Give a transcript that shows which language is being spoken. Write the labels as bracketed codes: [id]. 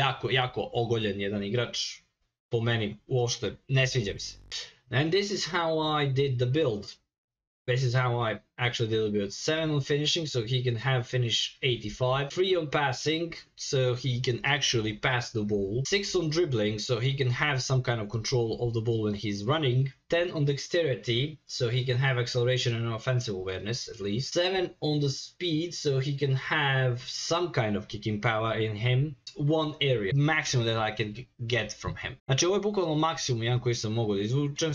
[sr] Jako ogoljen jedan igrač, po meni uopšte ne sviđa mi se. [en] And this is how I did the build. This is how I actually did the build. 7 on finishing, so he can have finish 85. 3 on passing, so he can actually pass the ball. 6 on dribbling, so he can have some kind of control of the ball when he's running. 10 on dexterity, so he can have acceleration and offensive awareness at least. 7 on the speed, so he can have some kind of kicking power in him. 1 area, maximum that I can get from him. [sr] Znači ovo je bukvalno maksimum jedan koji sam mogu da izvučem.